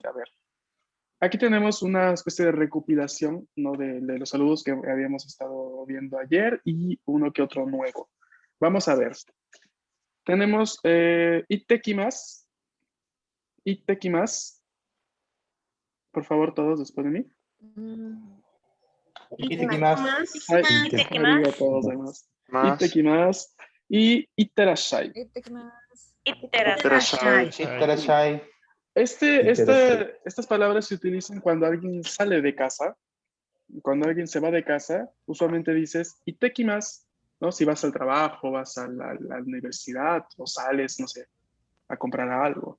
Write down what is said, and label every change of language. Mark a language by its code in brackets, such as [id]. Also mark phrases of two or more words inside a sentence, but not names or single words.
[es] A ver, aquí tenemos una especie de recopilación, ¿no? de los saludos que habíamos estado viendo ayer y uno que otro nuevo. Vamos a ver. Tenemos Ittekimasu. Ittekimasu. Por favor, todos después de mí. Ittekimasu. [ja] ありがとうございます。いってきます. [es] Y itterashai. Itterashai. Estas palabras se utilizan cuando alguien sale de casa. Cuando alguien se va de casa, usualmente dices ittekimasu, ¿no? Si vas al trabajo, vas a la universidad o sales, no sé, a comprar algo.